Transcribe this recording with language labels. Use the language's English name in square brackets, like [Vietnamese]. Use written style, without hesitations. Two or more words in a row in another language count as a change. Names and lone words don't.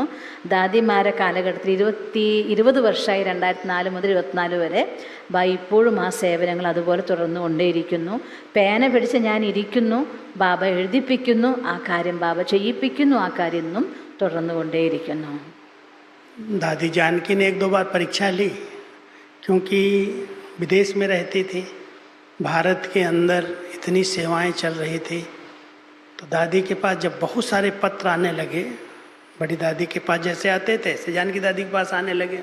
[Malayalam] ദാദിമാരെ കാലഘട്ടത്തിൽ 20 വർഷമായി, 2004 മുതൽ 2024 വരെ ബായി ഇപ്പോഴും ആ സേവനങ്ങൾ അതുപോലെ തുടർന്നു കൊണ്ടേയിരിക്കുന്നു. പേന പിടിച്ച് ഞാൻ ഇരിക്കുന്നു, ബാബ എഴുതിപ്പിക്കുന്നു, ആ കാര്യം ബാബ ചെയ്യിപ്പിക്കുന്നു, ആ കാര്യം ഇന്നും തുടർന്നു കൊണ്ടേയിരിക്കുന്നു. [Hindi] दादी जानकी ने 1-2 बार परीक्षा ली क्योंकि विदेश में रहती थी, भारत के अंदर इतनी सेवाएं चल रही थी। तो दादी के पास जब बहुत सारे पत्र आने लगे, बड़ी दादी के पास जैसे आते थे ऐसे जानकी दादी के पास आने लगे।